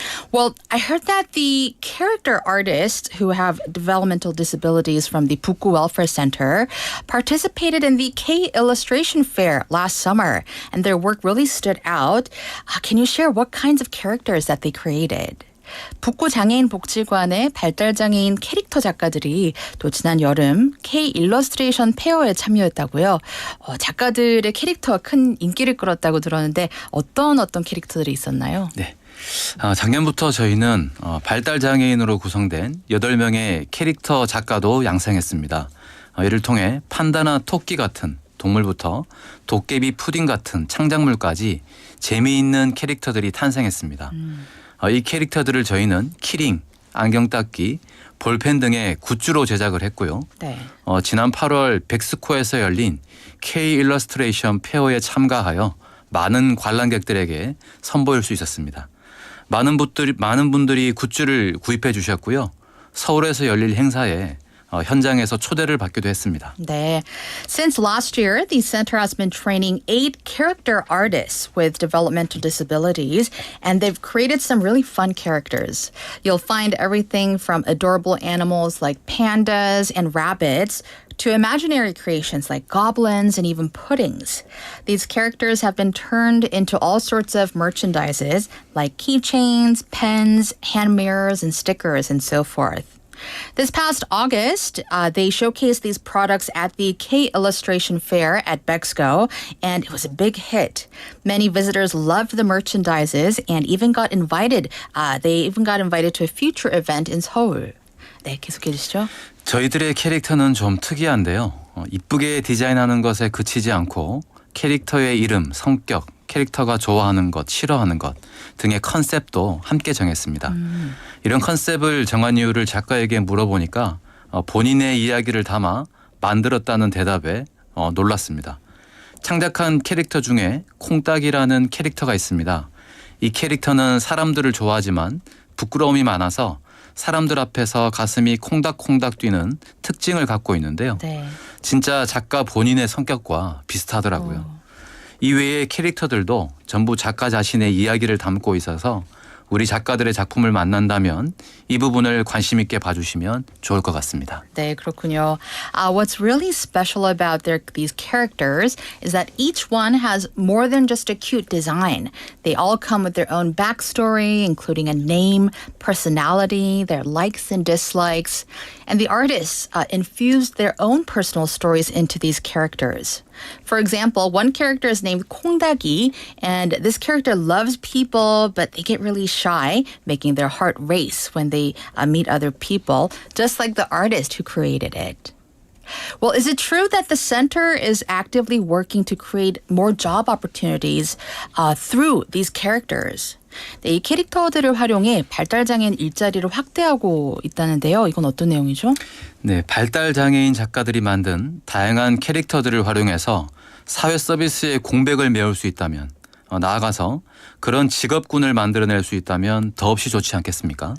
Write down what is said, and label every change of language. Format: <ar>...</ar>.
<en>Well, I heard that the character artists who have developmental disabilities from the 북구 Welfare Center participated in the K-Illustration Fair last summer, and their work really stood out. Can you share what kinds of characters that they created?</en> <ko>북구장애인복지관의 발달장애인 캐릭터 작가들이 또 지난 여름 K-일러스트레이션 페어에 참여했다고요. 작가들의 캐릭터가 큰 인기를 끌었다고 들었는데 어떤 캐릭터들이 있었나요? 네. 작년부터 저희는 발달장애인으로 구성된 8명의 캐릭터 작가도 양성했습니다. 이를 통해 판다나 토끼 같은 동물부터 도깨비 푸딩 같은 창작물까지 재미있는 캐릭터들이 탄생했습니다. 이 캐릭터들을 저희는 키링, 안경닦기, 볼펜 등의 굿즈로 제작을 했고요. 네. 지난 8월 백스코에서 열린 K-일러스트레이션 페어에 참가하여 많은 관람객들에게 선보일 수 있었습니다. 많은 분들이 굿즈를 구입해 주셨고요. 서울에서 열릴 행사에 현장에서 초대를 받기도 했습니다. 네.</ko> <en>Since last year, the center has been training 8 character artists with developmental disabilities, and they've created some really fun characters. You'll find everything from adorable animals like pandas and rabbits to imaginary creations like goblins and even puddings. These characters have been turned into all sorts of merchandises like keychains, pens, hand mirrors, and stickers, and so forth. This past August, they showcased these products at the K-Illustration Fair at Bexco, and it was a big hit. Many visitors loved the merchandises and even got invited. They even got invited to a future event in Seoul.</en> <ko>네, 계속해 주시죠. 저희들의 캐릭터는 좀 특이한데요. 이쁘게 디자인하는 것에 그치지 않고 캐릭터의 이름, 성격, 캐릭터가 좋아하는 것, 싫어하는 것 등의 컨셉도 함께 정했습니다. 이런 컨셉을 정한 이유를 작가에게 물어보니까 본인의 이야기를 담아 만들었다는 대답에 놀랐습니다. 창작한 캐릭터 중에 콩딱이라는 캐릭터가 있습니다. 이 캐릭터는 사람들을 좋아하지만 부끄러움이 많아서 사람들 앞에서 가슴이 콩닥콩닥 뛰는 특징을 갖고 있는데요. 네. 진짜 작가 본인의 성격과 비슷하더라고요. 이외의 캐릭터들도 전부 작가 자신의 이야기를 담고 있어서 우리 작가들의 작품을 만난다면 이 부분을 관심 있게 봐주시면 좋을 것 같습니다. 네, 그렇군요.</ko> <en>What's really special about these characters is that each one has more than just a cute design. They all come with their own backstory, including a name, personality, their likes and dislikes. And the artists infused their own personal stories into these characters. For example, one character is named 콩닥이, and this character loves people, but they get really shy, making their heart race when they meet other people, just like the artist who created it. Well, is it true that the center is actively working to create more job opportunities through these characters?</en> <ko>네, 이 캐릭터들을 활용해 발달장애인 일자리를 확대하고 있다는데요. 이건 어떤 내용이죠? 네, 발달장애인 작가들이 만든 다양한 캐릭터들을 활용해서 사회 서비스의 공백을 메울 수 있다면 나아가서 그런 직업군을 만들어낼 수 있다면 더없이 좋지 않겠습니까?</ko>